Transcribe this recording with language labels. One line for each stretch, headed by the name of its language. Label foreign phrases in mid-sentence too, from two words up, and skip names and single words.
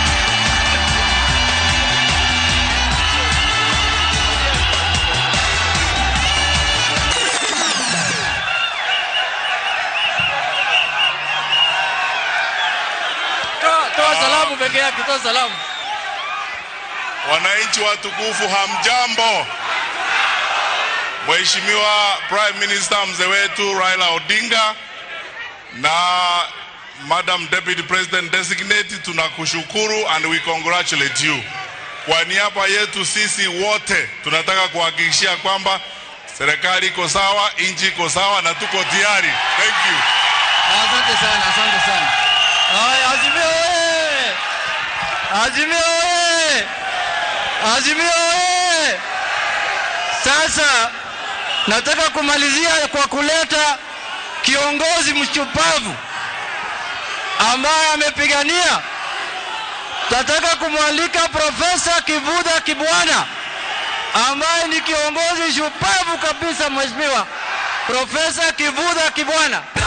Swahili: Toa salamu peke yake, toa salamu. Wananchi watukufu, hamjambo. Mheshimiwa
English: Prime Minister
Swahili: mzee wetu Raila Odinga na
English: Madam Deputy President Designate,
Swahili: tunakushukuru
English: and we congratulate you.
Swahili: Kwa niaba yetu sisi wote tunataka kuhakikishia kwamba serikali iko sawa, nchi iko sawa na tuko tayari.
English: Thank you.
Swahili: Asante sana, asante sana. Haya, Azimio oye! Azimio oye! Azimio oye! Sasa nataka kumalizia kwa kuleta kiongozi mshupavu ambaye amepigania. Nataka kumwalika Profesa Kivutha Kibwana ambaye ni kiongozi shupavu kabisa, mheshimiwa Profesa Kivutha Kibwana.